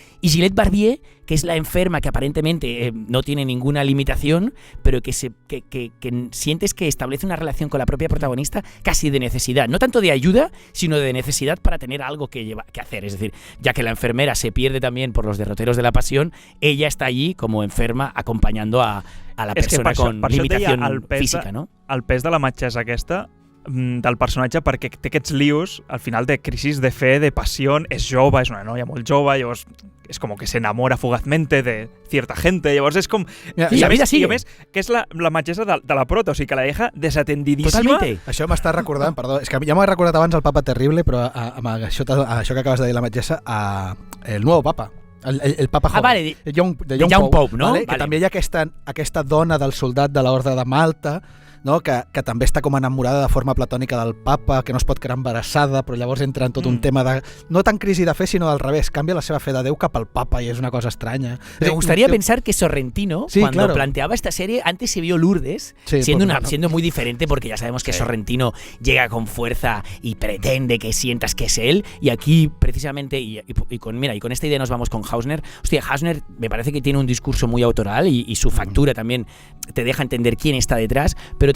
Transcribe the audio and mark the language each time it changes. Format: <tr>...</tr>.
<es>Y Gillette Barbier, que es la enferma que aparentemente no tiene ninguna limitación, pero que sientes que establece una relación con la propia protagonista casi de necesidad, no tanto de ayuda, sino de necesidad para tener algo que hacer. Es decir, ya que la enfermera se pierde también por los derroteros de la pasión, ella está allí como enferma acompañando a la persona con limitación física, no?</es> <ca>El pes de la metgessa aquesta del personatge, perquè té aquests lius al final de crisis de fe, de passió, és jove, és una noia molt jove, llavors és com que</ca> <es>se enamora fugazmente de cierta gente,</es> <ca>llavors és com... I a més, que és la metgessa de la prota, o sigui que</ca> <es>la deja desatendidíssima. Totalmente.</es> <ca>Això m'està recordant, perdó, és que ja m'ho he recordat abans el Papa Terrible, però amb això que acabes de dir la metgessa,</ca> <es>el nuevo Papa. El Papa Joven. Vale, de Young Pope, no? Vale?</es> <ca>Que també hi ha aquesta dona del soldat de l'Orde de Malta, no? que també està com enamorada de forma platònica del papa, que no es pot quedar embarassada, però llavors entra en tot un tema de... No tan crisi de fe, sinó al revés. Canvia la seva fe de Déu cap al papa</ca> <es>y es una cosa extraña. Me gustaría pensar que Sorrentino, cuando planteaba esta serie, antes se vio Lourdes, siendo muy diferente, porque ya sabemos que Sorrentino llega con fuerza y pretende que sientas que es él, y aquí precisamente, y con esta idea nos vamos con Hausner. Hostia, Hausner me parece que tiene un discurso muy autoral y su factura también te deja entender quién está detrás, pero</es>